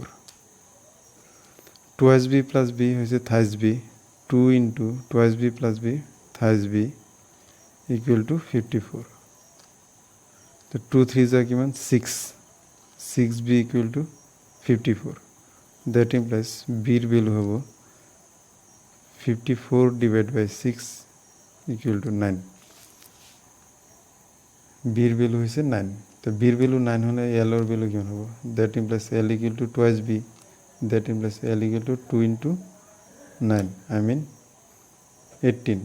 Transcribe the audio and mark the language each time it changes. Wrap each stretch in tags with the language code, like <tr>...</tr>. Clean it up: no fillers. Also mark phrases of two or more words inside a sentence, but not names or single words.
<en>twice b plus b হৈছে thrice b, 2 into twice b plus b thrice b equal to 54.</en> <as>তো 2 3 যা কিমান? 6, 6b</as> <en>equal to</en> <as>54।</as> <en>that implies বির ভ্যালু হব 54/6 equal to 9।</en> <bn>বির ভ্যালু হয়েছে 9, তো বির ভ্যালু 9 হলে এল এর ভ্যালু কেমন হবো?</bn> <en>that implies L equal to twice b, that implies L equal to 2 into 9, I mean 18.</en>